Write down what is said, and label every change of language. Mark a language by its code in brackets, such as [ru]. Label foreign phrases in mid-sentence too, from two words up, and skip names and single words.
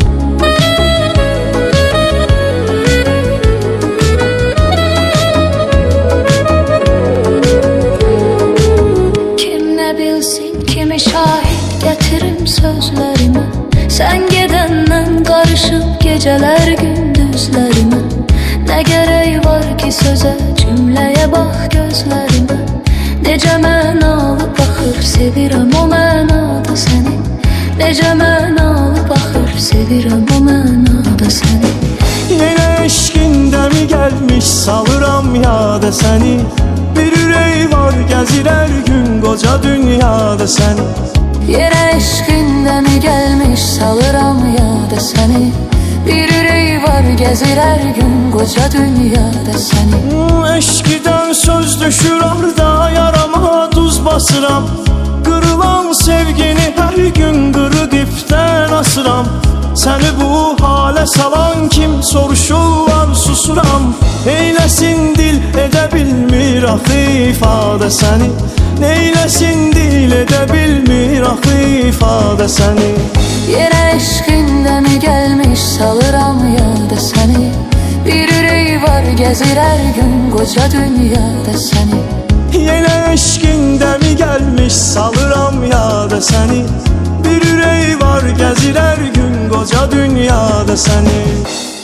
[tr] Kim ne bilsin kimi şahit getirim sözlerime. Sen gedenden karışıp geceler gündüzlerime. Ne gereği var ki söze cümleye bak gözlerime. [az] Necə mənalı baxır sevirəm o mənada səni. Necə mənalı baxır sevirəm o mənada səni. [tr] Yine eşkinde mi gelmiş salıram yada seni. Bir yüreği var gezir her gün koca dünyada seni. Yine eşkinde mi gelmiş salıram yada seni. Bir yüreği var gezir her gün koca dünyada seni. [az] Eşkiden söz düşür arda yarama tuz basıram. Kırılan sevgini her gün qırı dipten asıram. Səni bu hale salan kim soruşurlar susuram. Eyləsin dil edə bilmir axı ifadə səni. Neyləsin dil edə bilmir axı ifadə səni. [tr] Yine eşkinde mi gelmiş salıram yada seni. Bir yüreği var gezir her gün koca dünyada seni. Yine eşkinde mi gelmiş salıram yada seni. Bir yüreği var gezir her gün koca dünyada səni